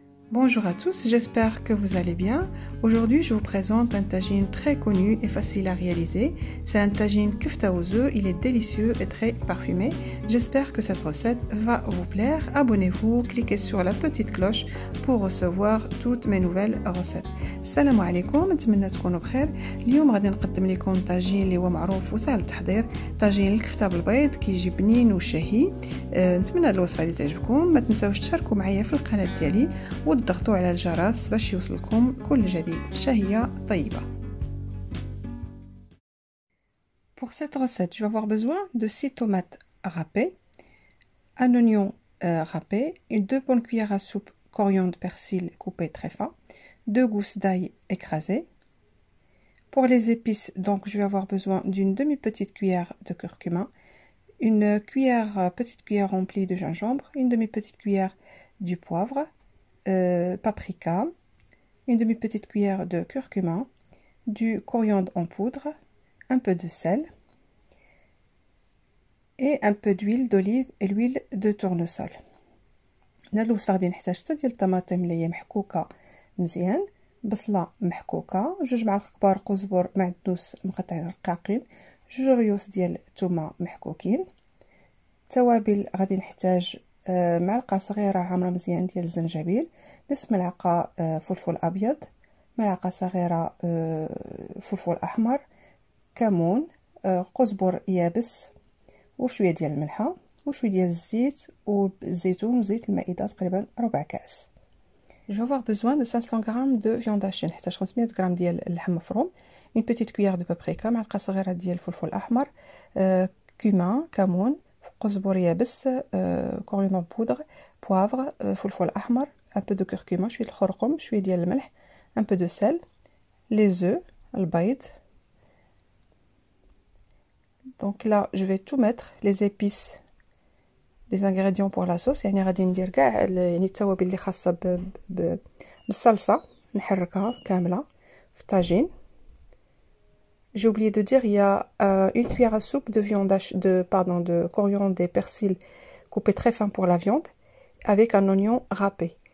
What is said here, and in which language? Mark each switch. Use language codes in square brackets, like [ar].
[fr] Bonjour à tous, j'espère que vous allez bien. Aujourd'hui, je vous présente un tagine très connu et facile à réaliser. C'est un tagine kefta aux œufs, il est délicieux et très parfumé. J'espère que cette recette va vous plaire. Abonnez-vous, cliquez sur la petite cloche pour recevoir toutes mes nouvelles recettes. [ar] Salam alaikum, نتمنى تكونوا بخير. اليوم غادي نقدم لكم طاجين اللي هو معروف وسهل التحضير، طاجين الكفته بالبيض كيجي بنين وشهي. نتمنى هذه الوصفه هذه تعجبكم. ما تنساوش تشاركوا معايا في القناه ديالي وتضغطوا على الجرس باش يوصلكم كل جديد. شهيه طيبه. [fr] Pour cette recette, je vais avoir besoin de 6 tomates râpées, un oignon râpé, 2 bonnes cuillères à soupe coriandre persil coupé très fin, 2 gousses d'ail écrasées. Pour les épices, donc je vais avoir besoin d'une demi-petite cuillère de curcuma, une petite cuillère remplie de gingembre, une demi-petite cuillère du poivre, paprika, une demi-petite cuillère de curcuma, du coriandre en poudre, un peu de sel et un peu d'huile d'olive et l'huile de tournesol. [ar] هاد الوصفه غادي نحتاج 6 ديال الطماطم اللي هي محكوكه مزيان، بصله محكوكه، 2 معالق كبار قزبر معدنوس مقطعين رقاقين، 2 ريوس ديال الثومه محكوكين. توابل غادي نحتاج معلقه صغيره عامره مزيان ديال الزنجبيل، نصف ملعقه فلفل ابيض، ملعقه صغيره فلفل احمر، كمون، قزبر يابس وشويه ديال الملحه وشويه ديال الزيت والزيتون وزيت المائده تقريبا ربع كاس. [fr] Je vais avoir besoin de 500 g de viande hachée، [ar] نحتاج 500 g ديال اللحم مفروم، [fr] une petite cuillère de paprika، [ar] معلقه صغيره ديال الفلفل الاحمر، كومين كمون، قزبر يابس، كوريندر بودر، بوافر، فلفل احمر، [fr] un peu de curcuma، [ar] شويه الخرقوم، شويه ديال الملح، [fr] un peu de sel، les œufs، [ar] البيض. [fr] Donc là je vais tout mettre, les épices, les ingrédients pour la sauce. [ar] يعني غادي ندير كاع يعني التوابل اللي خاصه بالصلصه نحركها كامله في الطاجين. [fr] J'ai oublié de dire, il y a une cuillère à soupe de viande de coriandre et persil coupé très fin pour la viande avec un oignon râpé.